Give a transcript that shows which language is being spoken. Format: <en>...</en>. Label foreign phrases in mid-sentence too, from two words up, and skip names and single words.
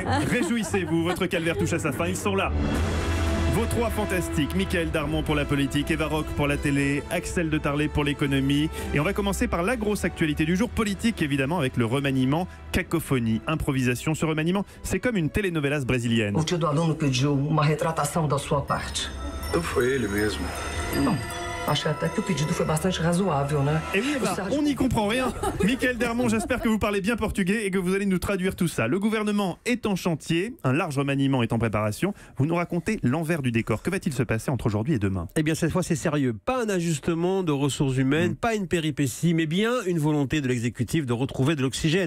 <fr>Réjouissez-vous, votre calvaire touche à sa fin, ils sont là. Vos trois fantastiques, Michael Darmon pour la politique, Eva Rock pour la télé, Axel de Tarlet pour l'économie. Et on va commencer par la grosse actualité du jour, politique évidemment, avec le remaniement Cacophonie, improvisation. Ce remaniement, c'est comme une telenovelas brésilienne.</fr> <pt>O tio do aluno pediu uma retratação da sua parte. Então foi ele mesmo. Não, achei até que o pedido foi bastante razoável, né?</pt> <fr>Et oui, Eva, on n'y comprend rien. Michael Darmon, j'espère que vous parlez bien portugais et que vous allez nous traduire tout ça. Le gouvernement est en chantier, un large remaniement est en préparation. Vous nous racontez l'envers du décor. Que va-t-il se passer entre aujourd'hui et demain? Eh bien, cette fois, c'est sérieux. Pas un ajustement de ressources humaines, pas une péripétie, mais bien une volonté de l'exécutif de retrouver de l'oxygène.</fr>